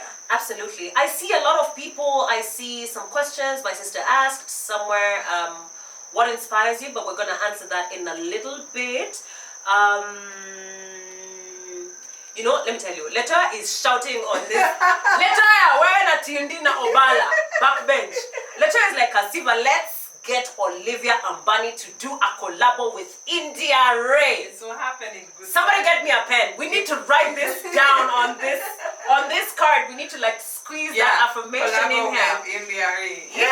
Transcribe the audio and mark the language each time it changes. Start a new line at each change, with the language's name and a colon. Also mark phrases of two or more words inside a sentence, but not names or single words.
English: Absolutely. I see a lot of people. I see some questions. My sister asked somewhere, what inspires you? But we're going to answer that in a little bit. You know, let me tell you, Letoya is shouting on this. Letoya, wearing a Tindina Obala, backbench. Letoya is like, Kasiva, let's get Olivia Ambani to do a collabo with India Ray. It's so happening. Somebody get me a pen. We need to write this down on this card. We need to like squeeze that affirmation in here. India Ray. Yeah.